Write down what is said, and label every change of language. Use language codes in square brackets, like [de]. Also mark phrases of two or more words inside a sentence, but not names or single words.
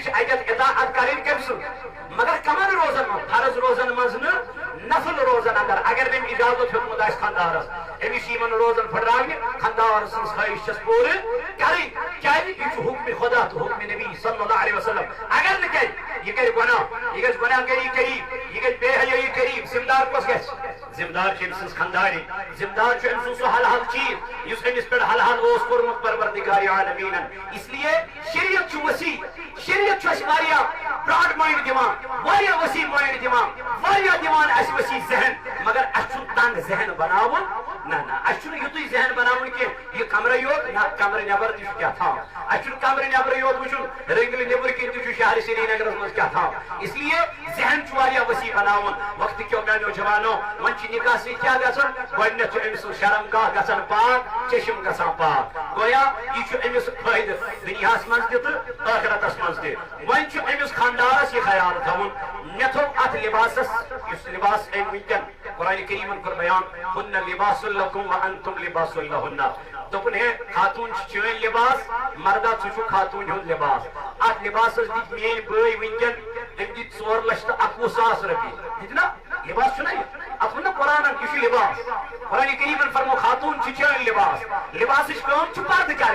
[ks] چھِ اتٮ۪تھ اطاعت کرٕنۍ کٔمۍ سٕنٛز مگر کمن روزن منٛز فرض روزن منٛز نہٕ نفل روزن اندر اگر نہٕ أمۍ اجازت ہیوٚتمُت آسہِ خاندارس أمِس چھِ یِمن روزن پھٕٹراونہِ خاندار سٕنٛز خٲہِش چھس پوٗرٕ کرٕنۍ کیٛازِ یہِ چھُ حُکمِ خۄدا تہٕ حُکمِ نبی [ar] صلی اللہ علیہ وسلم [ks] اگر نہٕ کرِ یہِ کرِ گۄناہ یہِ گژھِ گۄناہگٲری قریٖب یہِ گژھِ بے حیٲیی قریٖب ذمہٕ دار کۄس گژھِ ذمہٕ دار چھِ أمۍ سٕنٛز خاندارٕنۍ ذمہٕ دار چھُ أمۍ سُنٛد سُہ حلال چیٖز یُس أمِس پٮ۪ٹھ حلال اوس کوٚرمُت پروردگارِ عالمیٖنن [ur] اس لیے [ks] شریعت چھُ وسیع شریعت چھُ اَسہِ واریاہ [en] broad mind [ks] دِوان واریاہ وسیع مایِنڈ دِوان واریاہ دِوان اَسہِ وسیع ذہن مگر اَسہِ چھُنہٕ تنگ ذہن بناوُن نہ اَسہِ چھُنہٕ یُتُے ذہن بناوُن کینٛہہ یہِ کمرے یوت نہ کمرٕ نٮ۪بر تہِ چھُ کیٛاہ تھام اَسہِ چھُنہٕ کمرٕ نٮ۪برٕے یوت وٕچھُن رٔنٛگلہِ نٮ۪برٕ کِنۍ تہِ چھُ شہرِ سرینگرس منٛز کیٛاہ تھام [ur] اس لیے [ks] ذہن چھُ واریاہ وسیع بناوُن وقتہٕ کیو میانیو جوانو وۄنۍ چھِ نکاح سۭتۍ کیٛاہ گژھان گۄڈٕنیتھ چھُ أمۍ سُنٛد شرم گاہ گژھان پاک چشم گژھان پاک گویا یہِ چھُ أمِس فٲیدٕ دُنیاہس منٛز تہِ تہٕ ٲخرتس منٛز تہِ وۄنۍ چھُ أمِس خاندارس یہِ خیال تھاوُن مےٚ تھوٚو اتھ لباسس یُس لباس أمۍ وٕنکٮ۪ن قرآنِ کریٖمن کوٚر بیان [ar] ہُنَّ لِباسٌ لَكُمْ وَأَنتُمْ لِباسٌ لَهُنَّ [ks] دوٚپُن ہے خاتوٗن چھِ چٲنۍ لباس مردا ژٕ چھُکھ خاتوٗنہِ ہُنٛد لباس اتھ لباسس دِتۍ میٲنۍ بٲے وٕنکٮ۪ن أمۍ دِتۍ 2,21,000 رۄپیہِ دِتۍ نا لباس چھُنہ یہِ اتھ ووٚن نا قرآنن یہِ چھُ لباس قرآنِ کریٖمن فرمو خاتوٗن چھِ چٲنۍ لباس لباسٕچ کٲم چھِ پردٕ